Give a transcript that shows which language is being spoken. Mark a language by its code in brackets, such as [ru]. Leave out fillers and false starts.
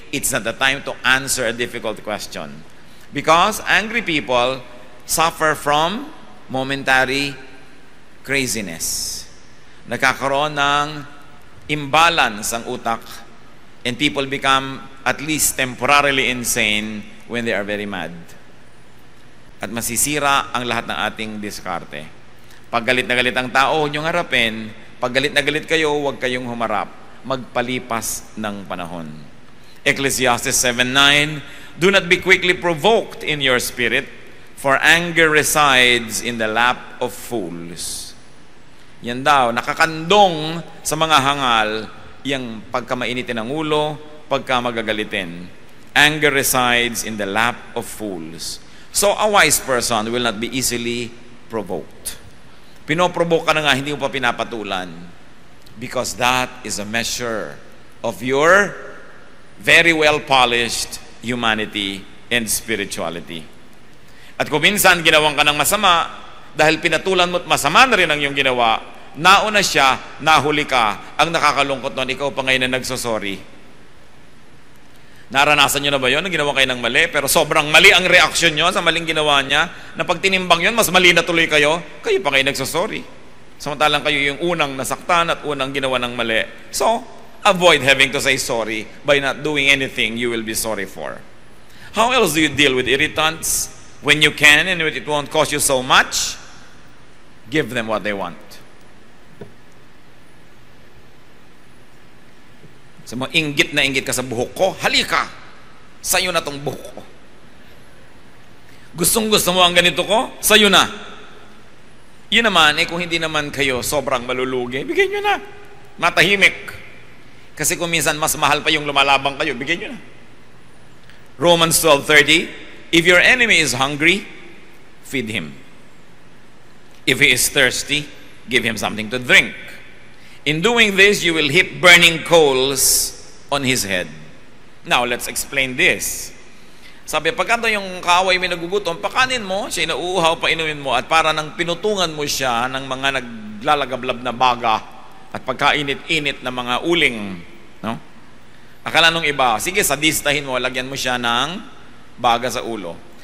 [en] It's not the time to answer a difficult question. Because angry people suffer from momentary craziness. [tl] Nagkakaroon ng imbalance ang utak, [en] and people become at least temporarily insane when they are very mad. [tl] At masisira ang lahat ng ating diskarte. Pag galit na galit ang tao, huwag niyong harapin. Pag galit na galit kayo, huwag kayong humarap. Magpalipas ng panahon. [en] Ecclesiastes 7:9, do not be quickly provoked in your spirit, for anger resides in the lap of fools. [tl] Yan daw, nakakandong sa mga hangal, yung pagka mainitin ng ulo, pagka magagalitin. [en] Anger resides in the lap of fools. So a wise person will not be easily provoked. [tl] Pinoprovoke ka na nga, hindi mo pa pinapatulan. [en] Because that is a measure of your very well-polished humanity and spirituality. [tl] At kung minsan ginawang ka ng masama, dahil pinatulan mo at masama na rin ang iyong ginawa, nauna siya, nahuli ka, ang nakakalungkot nun, ikaw pa ngayon na nagsosorry. Naranasan nyo na ba yun? Ginawa kayo ng mali, pero sobrang mali ang reaksyon nyo sa maling ginawa niya, na pag tinimbang yun, mas mali na tuloy kayo pa ngayon nagsosorry. Samantalang kayo yung unang nasaktan at unang ginawa ng mali. [en] So, avoid having to say sorry by not doing anything you will be sorry for. How else do you deal with irritants? When you can and it won't cost you so much, give them what they want. [tl] Sa mga inggit na inggit ka sa buhok ko, halika, sa'yo na tong buhok ko. Gustong-gusto mo ang ganito ko, sa'yo na. Yun naman, kung hindi naman kayo sobrang malulugi, bigay nyo na. Matahimik. Kasi kung minsan mas mahal pa yung lumalabang kayo, bigay nyo na. [en] Romans 12:30, if your enemy is hungry, feed him. If he is thirsty, give him something to drink. In doing this, you will heap burning coals on his head. Now, let's explain this. [tl] Sabi, pagkanta yung kaaway may nagugutom, pakanin mo, siya nauuhaw, painumin mo, at para nang pinutungan mo siya ng mga naglalagablab na baga at pagkainit-init na mga uling. No? Akala nung iba, sige, sadistahin mo, lagyan mo siya ng baga sa ulo.